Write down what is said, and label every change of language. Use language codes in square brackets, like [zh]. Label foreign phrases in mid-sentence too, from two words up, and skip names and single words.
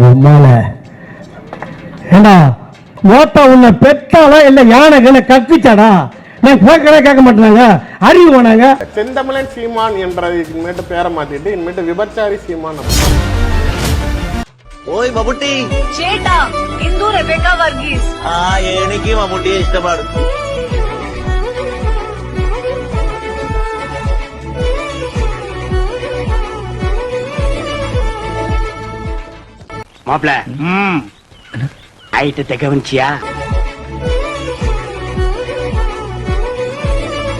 [ta] ஏண்டா மோட்டா உன்னை பெத்தாலா இல்ல யானை கற்பிச்சாடா? நான் கேட்க மாட்டாங்க. அறிவு போனாங்க. செந்தமிழன் சீமான் என்ற இனிமேட்டு பேரை மாத்திட்டு இனிமேட்டு விபச்சாரி சீமான். ஓய் மம்முட்டி [ml] ചേട്ടാ ഇന്ദു റെബേക്ക വർഗീസ് എനിക്ക് മമ്മൂട്ടിയെ ഇഷ്ടമാണ്. [ta] மாப்ள ஐட்டத்தை கவனிச்சியா?